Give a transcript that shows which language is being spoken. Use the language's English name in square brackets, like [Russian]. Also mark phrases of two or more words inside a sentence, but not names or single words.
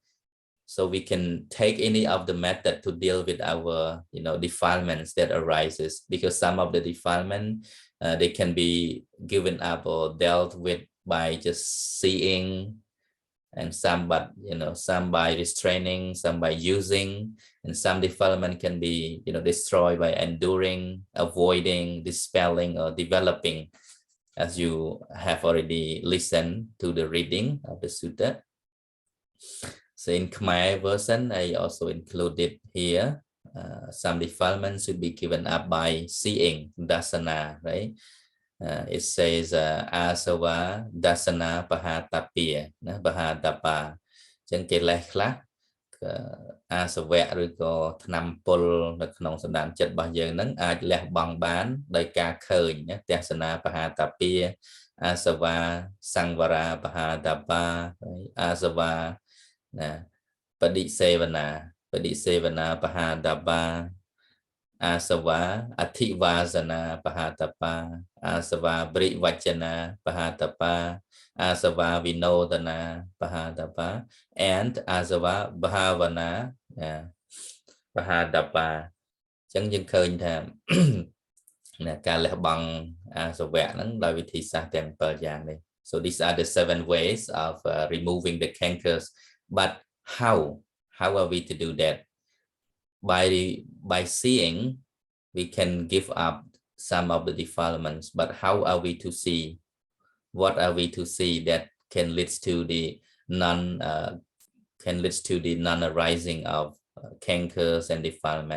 [English] So we can take any of the method to deal with our, defilements that arises, because some of the defilement, they can be given up or dealt with by just seeing, and some by restraining, some by using, and some defilement can be, destroyed by enduring, avoiding, dispelling, or developing, as you have already listened to the reading of the sutta. So in Khmer version, I also included here, some defilements should be given up by seeing, dasana, right? It says [Pali] Āsava dasana pahatapia, pahatapa. [Vietnamese] Chẳng kể lẽ khác, [Khmer] Āsava ឬក៏ថ្នាំពុលនៅក្នុងសន្តានចិត្ត របស់យើងហ្នឹងអាចលះបង់បានដោយការឃើញណា [Pali] ទស្សនាបហាតាពា Āsava sangvara pahatapa, Āsava ណា បដិសេវនា pahatapa, Āsava athivāsana pahatapa, Āsava brivacana pahatapa, Āsava vinodana pahatapa, and Āsava bhavana pahatapa. [Khmer] ចឹងយើងឃើញថាការលះបង់អាសវៈហ្នឹងដោយវិធីសាស្ត្រទាំង 7 យ៉ាងនេះ [English] So these are the 7 ways of removing the cankers. But how are we to do that? By seeing, we can give up some of the defilements, but how are we to see? What are we to see that can lead to the non-arising of cankers and defilement?